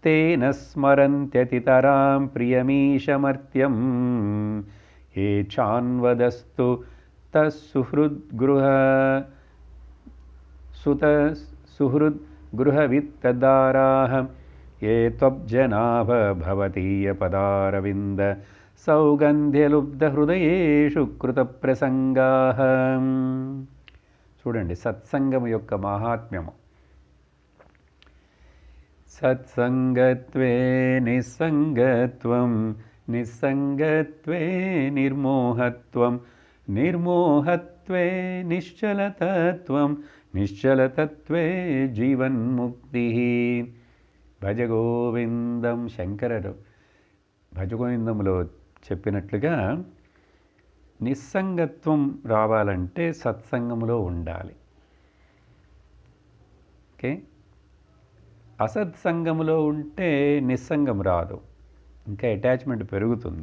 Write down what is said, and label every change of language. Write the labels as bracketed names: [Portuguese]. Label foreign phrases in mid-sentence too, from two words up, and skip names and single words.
[Sanskrit] తేన స్మరంత్యతితరాం ప్రియమీశమర్త్యం ఏ చాన్వదస్తు తస్సుహృద్గృహ సుత సుహృద్గృహవిత్తదారాః ఏ త్వబ్జనాభ భవతీయపదారవింద సౌగంధ్యలుబ్ధహృదయేషు కృతప్రసంగాః. [Telugu] చూడండి సత్సంగం యొక్క మహాత్మ్యము. [Sanskrit] సత్సంగత్వే నిస్సంగత్వం, నిస్సంగత్వే నిర్మోహత్వం, నిర్మోహత్వే నిశ్చలతత్వం, నిశ్చలతత్వే జీవన్ముక్తి. [Telugu] భజగోవిందం. శంకరరు భజగోవిందంలో చెప్పినట్లుగా నిస్సంగత్వం రావాలంటే సత్సంగంలో ఉండాలి. ఓకే, అసత్సంగంలో ఉంటే నిస్సంగం రాదు, ఇంకా అటాచ్మెంట్ పెరుగుతుంది.